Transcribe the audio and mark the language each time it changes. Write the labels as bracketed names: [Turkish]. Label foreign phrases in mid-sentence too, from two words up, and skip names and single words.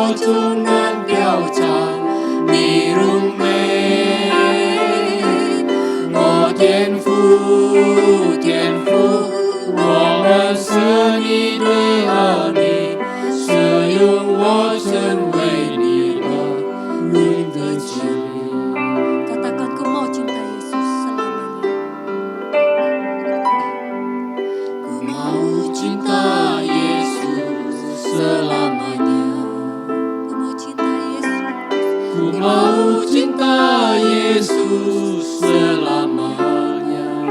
[Chinese] 中能表彰你荣美。哦，天父，天父，我们是你的儿女，使用我成为你的的子民。 [Indonesian] Katakan ku mau cinta Yesus selamanya. Ku mau cinta Yesus selamanya. Ku mau cinta Yesus. Ku mau cinta Yesus selamanya.